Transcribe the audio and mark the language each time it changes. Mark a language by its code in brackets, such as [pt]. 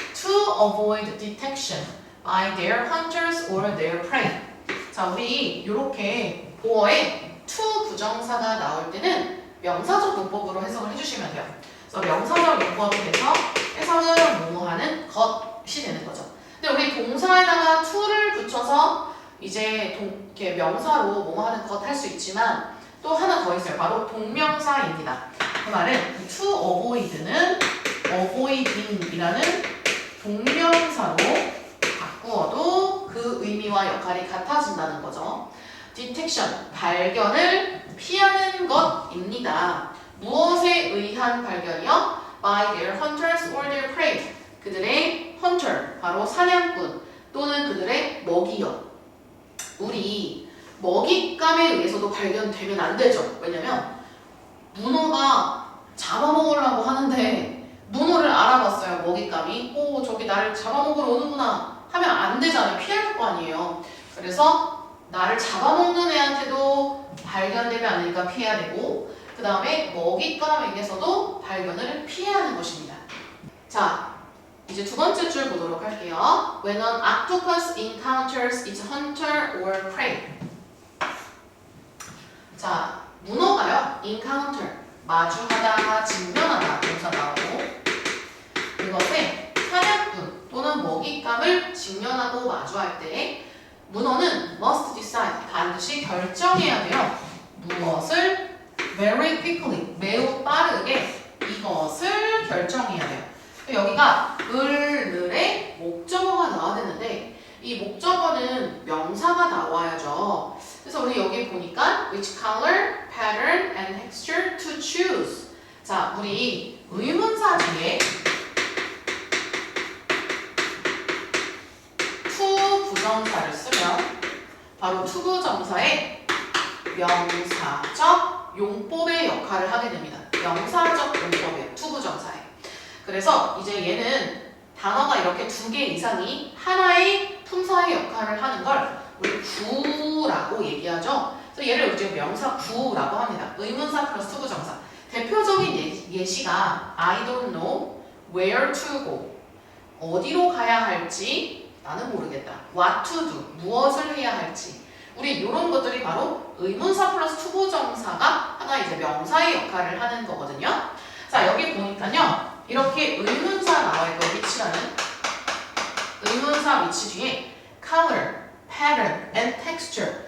[en] To avoid detection by their hunters or their prey. [ko] 자, 우리 이렇게 보어에 to 부정사가 나올 때는 명사적 문법으로 해석을 해주시면 돼요. 그래서 명사적 문법에 대해서 해석을 뭐뭐하는 것이 되는 거죠. 근데 우리 동사에다가 to를 붙여서 이제 이렇게 명사로 뭐뭐하는 것 할 수 있지만 또 하나 더 있어요. 바로 동명사입니다. 그 말은 to avoid는 avoiding이라는 동명사로 바꾸어도 그 의미와 역할이 같아진다는 거죠. detection, 발견을 피하는 것입니다. 무엇에 의한 발견이요? [en] by their hunters or their prey. [ko] 그들의 hunter, 바로 사냥꾼 또는 그들의 먹이요. 우리 먹잇감에 의해서도 발견되면 안 되죠. 왜냐면 문어가 잡아먹으려고 하는데 문어를 알아봤어요. 먹잇감이. 저기 나를 잡아먹으러 오는구나 하면 안 되잖아요. 피할 거 아니에요. 그래서 나를 잡아먹는 애한테도 발견되면 안 되니까 피해야 되고, 그 다음에 먹잇감에 의해서도 발견을 피해야 하는 것입니다. 자, 이제 두 번째 줄 보도록 할게요. [en] When an octopus encounters its hunter or prey. [ko] 자, 문어가요. encounter, 마주하다, 직면하다 동사 나오고 그것에 사냥꾼 또는 먹잇감을 직면하고 마주할 때 문어는 must decide, 반드시 결정해야 돼요. 무엇을 very quickly, 매우 빠르게 이것을 결정해야 돼요. 여기가 을의 목적어가 나와야 되는데 이 목적어는 명사가 나와야죠. [en] 그래서 우리 여기 보니까 which color, pattern, and texture to choose. [ko] 자, 우리 의문사 뒤에 to 부정사를 쓰면 바로 to 부정사의 명사적 용법의 역할을 하게 됩니다. 명사적 용법의 to 부정사에. 그래서 이제 얘는 단어가 이렇게 두 개 이상이 하나의 품사의 역할을 하는 걸 우리 구라고 얘기하죠. 그래서 얘를 이제 명사 구라고 합니다. 의문사 플러스 투부정사. [en] 대표적인 예시가 I don't know where to go. [ko] 어디로 가야 할지 나는 모르겠다. What to do. 무엇을 해야 할지. 우리 이런 것들이 바로 의문사 플러스 투부정사가 하나 이제 명사의 역할을 하는 거거든요. 자, 여기 보니까요. 이렇게 의문사 나와 있고 위치라는 의문사 위치 뒤에 color, pattern, and texture.